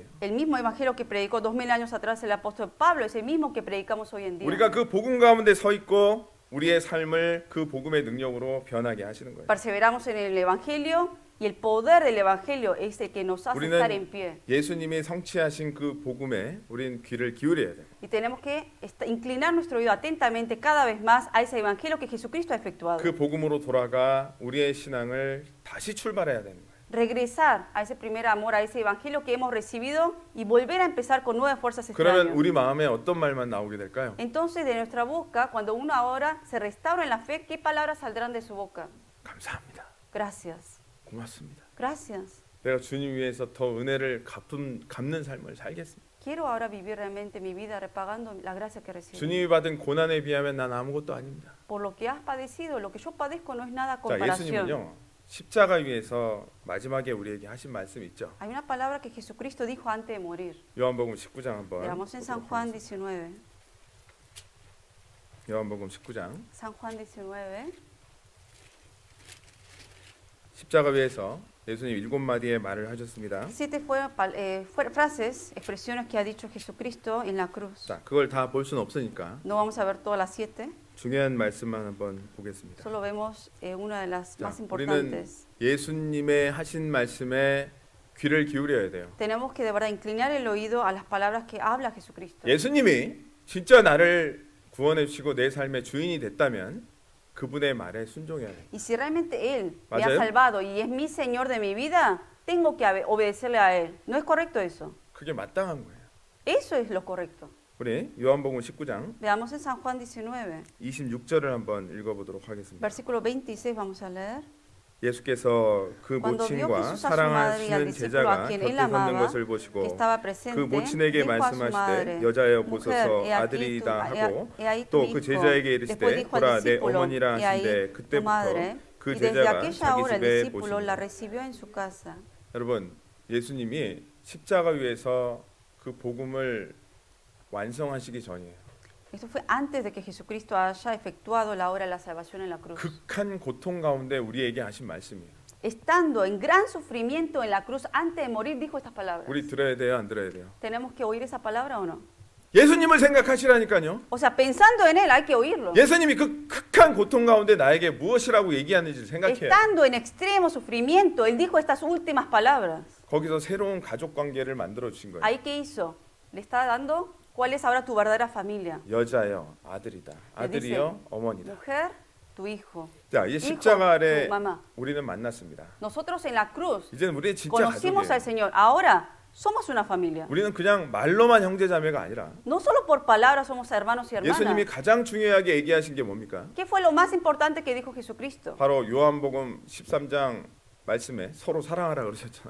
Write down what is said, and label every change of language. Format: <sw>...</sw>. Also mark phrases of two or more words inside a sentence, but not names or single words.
<es>El mismo evangelio que predicó 2000 años atrás el apóstol Pablo es el mismo que predicamos hoy en día.</es> <ko>우리가 그 복음 가운데 서 있고 우리의 삶을 그 복음의 능력으로 변하게 하시는 거예요.</ko> <es>Perseveramos en el evangelio y el poder del evangelio es el que nos hace estar en pie.</es> <ko>예수님이 성취하신 그 복음에 우린 귀를 기울여야 돼요.</ko> <es>Y tenemos que inclinar nuestro oído atentamente cada vez más a ese evangelio que Jesucristo ha efectuado.</es> <ko>그 복음으로 돌아가 우리의 신앙을 다시 출발해야 되는 거예요.</ko> <es>Regresar a ese primer amor, a ese evangelio que hemos recibido y volver a empezar con nuevas fuerzas este</es> <ko>그러면</ko> <es>año.</es> <ko>우리 마음에 어떤 말만 나오게 될까요?</ko> <es>Entonces de nuestra boca, cuando uno ahora se restaura en la fe, ¿qué palabras saldrán de su boca?</es> <ko>감사합니다.</ko> <es>Gracias,</es> <ko>고맙습니다.</ko> <es>gracias.</es> <ko>내가 주님 위해서 더 은혜를 갚는 삶을 살겠습니다.</ko> <es>Quiero ahora vivir realmente mi vida repagando la gracia que recibí.</es> <ko>주님이 받은 고난에 비하면 난 아무것도 아닙니다.</ko> <es>Por lo que has padecido, lo que yo padezco no es nada a</es> <ko>자,</ko> <es>comparación.</es> <ko>예수님은요. 십자가 위에서 마지막에 우리에게 하신 말씀 있죠.</ko> <es>Hay una palabra que Jesucristo dijo antes de morir.</es> <ko>요한복음 19장 한번.</ko> <es>Veamos en San Juan 19.</es> <ko>요한복음 19장</ko> <es>San Juan 19.</es> <ko>십자가 위에서 예수님 7마디의 말을 하셨습니다.</ko> <es>Siete frases, expresiones que ha dicho Jesucristo en la cruz.</es> <ko>자, 그걸 다 볼 수는 없으니까</ko> <es>No vamos a ver todas las 7,</es> <ko>중요한 말씀만 한번 보겠습니다.</ko> <es>solo vemos una de las</es> <ko>자,</ko> <es>más</es> <ko>우리는</ko> <es>importantes.</es> <ko>예수님의 하신 말씀에 귀를 기울여야 돼요.</ko> <es>Tenemos que de verdad inclinar el oído a las palabras que habla Jesucristo.</es> <ko>예수님이 진짜 나를 구원해 주시고 내 삶의 주인이 됐다면 그분의 말에 순종해야 돼요.</ko> <es>Y si realmente Él me ha</es> <ko>¿맞아요?</ko> <es>salvado y es mi Señor de mi vida, tengo que obedecerle a Él. ¿No es correcto eso?</es> <ko>그게 마땅한 거예요.</ko> <es>Eso es lo correcto.</es> <ko>우리 요한복음 19장</ko> <es>Veamos en San Juan 19,</es> <ko>26절을 한번 읽어보도록 하겠습니다.</ko> <es>versículo 26, vamos a leer.</es> <ko>예수께서 그</ko> <es>Cuando vio</es> <ko>모친과</ko> <es>Jesús a su madre y al</es> <ko>사랑하시는</ko> <es>discípulo a</es> <ko>제자가</ko> <es>quien</es> <ko>곁에</ko> <es>él</es> <ko>섰는</ko> <es>amaba,</es> <ko>것을</ko> <es>que</es> <ko>보시고</ko> <es>estaba</es> <ko>그</ko> <es>presente,</es> <ko>모친에게</ko> <es>dijo a su</es> <ko>말씀하시되</ko> <es>madre,</es> <ko>여자여</ko> <es>Mujer,</es> <ko>보소서</ko> <es>he aquí</es> <ko>아들이다 하고</ko> <es>he ahí tu</es> <ko>또 그</ko> <es>hijo.</es> <ko>제자에게</ko> <es>Después</es> <ko>이르시되</ko> <es>dijo al</es> <ko>보라 내</ko> <es>discípulo,</es> <ko>어머니라</ko> <es>he ahí</es> <ko>하신대</ko> <es>tu</es> <ko>그때부터</ko> <es>madre.</es> <ko>그</ko> <es>Y desde</es> <ko>제자가</ko> <es>aquella</es> <ko>자기</ko> <es>hora el</es> <ko>집에</ko> <es>discípulo la</es> <ko>모십니다.</ko> <es>recibió en su casa.</es> <ko>여러분 예수님이 십자가 위에서 그 복음을 완성하시기 전이에요.</ko> <es>Esto fue antes de que Jesucristo haya efectuado la obra de la salvación en la cruz.</es> <ko>극한 고통 가운데 우리에게 하신 말씀이에요.</ko> <es>Estando en gran sufrimiento en la cruz, antes de morir, dijo estas palabras.</es> <ko>우리 들어야 돼요, 안 들어야 돼요?</ko> <es>¿Tenemos que oír esa palabra o no?</es> <ko>예수님을 생각하시라니까요.</ko> <es>O sea, pensando en Él hay que oírlo.</es> <ko>예수님이 그 극한 고통 가운데 나에게 무엇이라고 얘기하는지 생각해요.</ko> <es>Estando en extremo sufrimiento, Él dijo estas últimas palabras.</es> <ko>거기서 새로운 가족 관계를 만들어 주신 거예요.</ko> <es>¿Ahí qué hizo? Le está dando cuál es ahora tu verdadera familia.</es> <ko>여자여 아들이다. 아들이여 어머니다.</ko> <es>Mujer, tu hijo.</es> <ko>자, 이제</ko> <es>Hijo,</es> <ko>십자가 아래</ko> <es>tu mamá.</es> <ko>우리는 만났습니다.</ko> <es>Nosotros en la cruz</es> <ko>이제는 우리의 진짜</ko> <es>conocimos al</es> <ko>가족이에요.</ko> <es>Señor. Ahora somos una familia.</es> <ko>우리는 그냥 말로만 형제자매가 아니라</ko> <es>No solo por palabras somos hermanos y</es> <ko>예수님이</ko> <es>hermanas.</es> <ko>가장 중요하게 얘기하신 게 뭡니까?</ko> <es>¿Qué fue lo más importante que dijo Jesucristo?</es> <ko>바로 요한복음 13장 말씀에 서로 사랑하라 그러셨잖아요.</ko>